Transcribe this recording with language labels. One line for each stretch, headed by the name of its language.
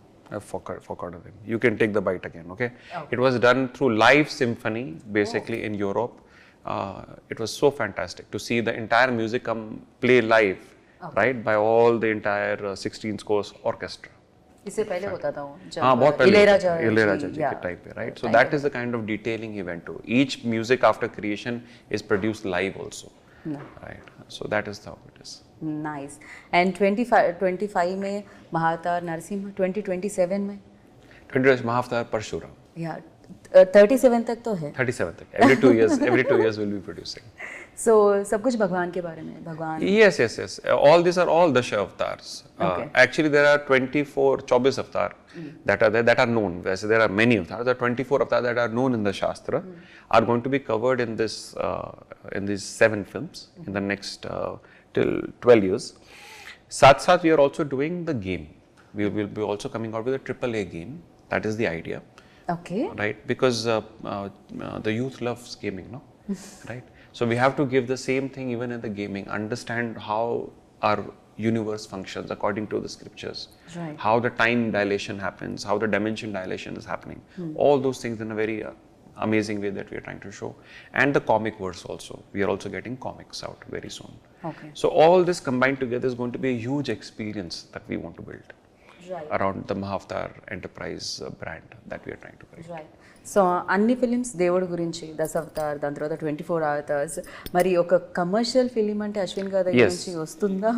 English: I forgot of him. You can take the bite again, okay? It was done through live symphony, basically in Europe. It was so fantastic to see the entire music come play live, right, by all the entire 16 scores orchestra.
Hindi: इससे पहले होता था वो बहुत पहले इलैयाराजा जी के type पे,
English: right? So Right. that is the kind of detailing he went to. Each music after creation is produced live also, right? So that is how it is. Nice.
Hindi: And 25 में महावतार नरसिम्हा, 2027 में 20 Mahavatar Parshura. या 37 तक तो है. 37 तक.
English: Every 2 years we'll be producing.
Hindi: So सब कुछ भगवान के बारे में, भगवान.
English: Yes. All these are all Dasha avatars. Actually, there are 24 avatars that are there, that are known. There are many avatars. There are 24 avatars that are known in the Shastra, are going to be covered in this in these 7 films in the next till 12 years. Sath, we are also doing the game. We will be also coming out with a AAA game. That is the idea. Okay. Right, because the youth loves gaming, no? Right. So we have to give the same thing even in the gaming. Understand how our universe functions according to the scriptures. Right. How the time dilation happens, how the dimension dilation is happening. All those things in a very amazing way that we are trying to show. And the comic verse also. We are also getting comics out very soon. Okay. So all this combined together is going to be a huge experience that we want to build. Right. Around the Mahavatar enterprise brand that we are trying to create. Right.
Telugu: So అన్ని films దేవుడి గురించి, దశావతార్, దాని తర్వాత 24 hours, మరి ఒక commercial film అంటే అశ్విన్ గారి దగ్గర నుంచి వస్తుందా?